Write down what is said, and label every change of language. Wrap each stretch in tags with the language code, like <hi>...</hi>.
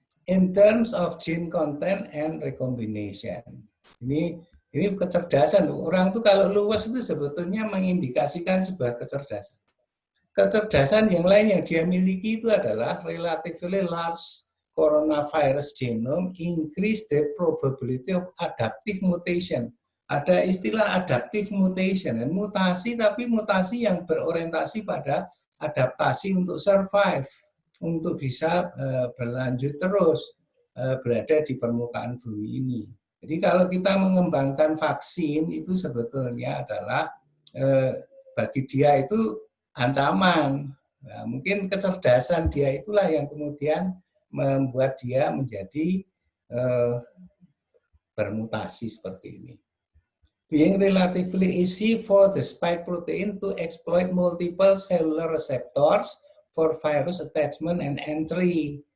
<en>In terms of gene content and recombination.</en> <id>Ini kecerdasan. Orang itu kalau luas itu sebetulnya mengindikasikan sebuah kecerdasan. Kecerdasan yang lain yang dia miliki itu adalah</id> <en>relatively large coronavirus genome increase the probability of adaptive mutation.</en> <id>Ada istilah adaptive mutation, dan mutasi tapi mutasi yang berorientasi pada adaptasi untuk survive, untuk bisa berlanjut terus berada di permukaan bumi ini. Jadi kalau kita mengembangkan vaksin itu sebetulnya adalah bagi dia itu ancaman. Nah, mungkin kecerdasan dia itulah yang kemudian membuat dia menjadi bermutasi seperti ini.</id> <en>Being relatively easy for the spike protein to exploit multiple cellular receptors for virus attachment and entry.</en>